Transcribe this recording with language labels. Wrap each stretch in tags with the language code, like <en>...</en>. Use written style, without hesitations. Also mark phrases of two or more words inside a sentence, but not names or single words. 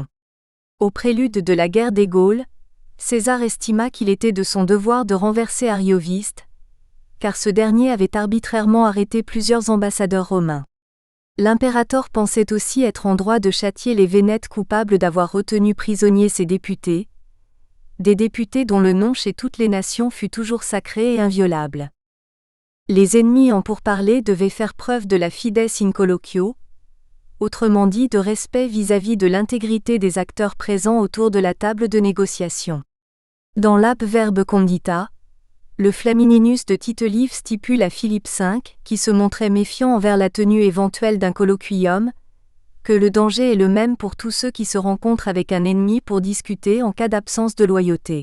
<fr>Au prélude de la guerre des Gaules, César estima qu'il était de son devoir de renverser Arioviste, car ce dernier avait arbitrairement arrêté plusieurs ambassadeurs romains. L'impérator pensait aussi être en droit de châtier les Vénètes coupables d'avoir retenu prisonniers ses députés, des députés dont le nom chez toutes les nations fut toujours sacré et inviolable. Les ennemis en pourparlers devaient faire preuve de la</fr> <la>fides in colloquio,</la> <fr>autrement dit de respect vis-à-vis de l'intégrité des acteurs présents autour de la table de négociation. Dans l'Ab Verbe Condita, le Flamininus de Tite-Live stipule à Philippe V, qui se montrait méfiant envers la tenue éventuelle d'un colloquium, que le danger est le même pour tous ceux qui se rencontrent avec un ennemi pour discuter en cas d'absence de loyauté.</fr>